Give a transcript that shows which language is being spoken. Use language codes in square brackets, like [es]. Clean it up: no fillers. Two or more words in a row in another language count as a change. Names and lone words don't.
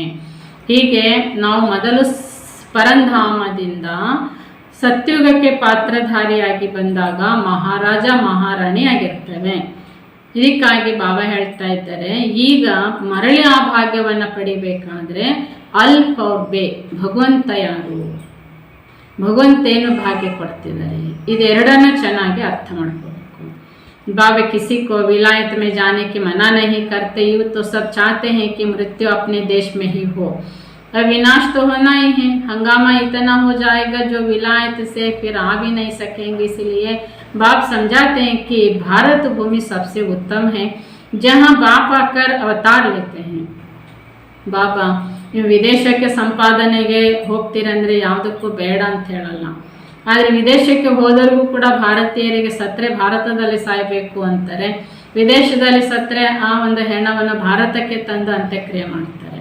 [kn] ಹೀಗೆ ನಾವು ಮೊದಲು ಪರಂಧಾಮದಿಂದ ಸತ್ಯುಗಕ್ಕೆ ಪಾತ್ರಧಾರಿಯಾಗಿ ಬಂದಾಗ ಮಹಾರಾಜ ಮಹಾರಾಣಿ ಆಗಿರ್ತೇವೆ. ಇದಕ್ಕಾಗಿ ಬಾಬಾ ಹೇಳ್ತಾ ಇದ್ದಾರೆ, ಈಗ ಮರಳಿ ಆ ಭಾಗ್ಯವನ್ನು ಪಡಿಬೇಕಾದ್ರೆ [hi] अल्फ और बे, [kn] ಭಗವಂತ ಯಾರು, ಭಗವಂತೇನು ಭಾಗ್ಯ ಕೊಡ್ತಿದ್ದಾರೆ, ಇದೆರಡನ್ನು ಚೆನ್ನಾಗಿ ಅರ್ಥ ಮಾಡ್ಕೋಬೇಕು. [hi] बाबा किसी को विलायत में जाने की मना नहीं करते, यूँ तो सब चाहते हैं कि मृत्यु अपने देश में ही हो. अब विनाश तो होना ही है, हंगामा इतना हो जाएगा जो विलायत से फिर आ भी नहीं सकेंगे. इसलिए बाप समझाते हैं कि भारत भूमि सबसे उत्तम है, जहाँ बाप आकर अवतार लेते हैं. [kn] ಬಾಬಾ ನೀವು ವಿದೇಶಕ್ಕೆ ಸಂಪಾದನೆಗೆ ಹೋಗ್ತೀರಂದರೆ ಯಾವುದಕ್ಕೂ ಬೇಡ ಅಂತ ಹೇಳಲ್ಲ. ಆದರೆ ವಿದೇಶಕ್ಕೆ ಹೋದರಿಗೂ ಕೂಡ ಭಾರತೀಯರಿಗೆ ಸತ್ತರೆ ಭಾರತದಲ್ಲಿ ಸಾಯಬೇಕು ಅಂತಾರೆ, ವಿದೇಶದಲ್ಲಿ ಸತ್ತರೆ ಆ ಒಂದು ಹೆಣವನ್ನು ಭಾರತಕ್ಕೆ ತಂದು ಅಂತ್ಯಕ್ರಿಯೆ ಮಾಡ್ತಾರೆ.